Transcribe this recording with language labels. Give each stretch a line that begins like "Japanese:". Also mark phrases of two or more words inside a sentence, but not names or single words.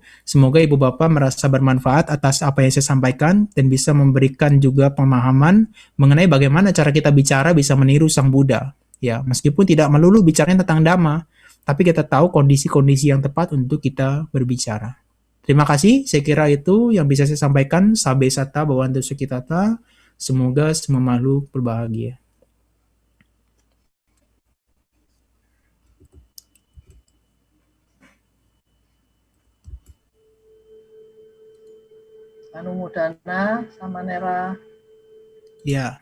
Indonesian: Semoga Ibu Bapak merasa bermanfaat atas apa yang saya sampaikan dan bisa memberikan juga pemahaman mengenai bagaimana cara kita bicara bisa meniru Sang Buddha. Ya, meskipun tidak melulu bicaranya tentang Dhamma, tapi kita tahu kondisi-kondisi yang tepat untuk kita berbicara. Terima kasih, saya kira itu yang bisa saya sampaikan.
Pali: Sabe sata bawantu sukitata.
Indonesian: Semoga semua makhluk berbahagia.
Pali: Anumodana Samanera
Indonesian: Ya,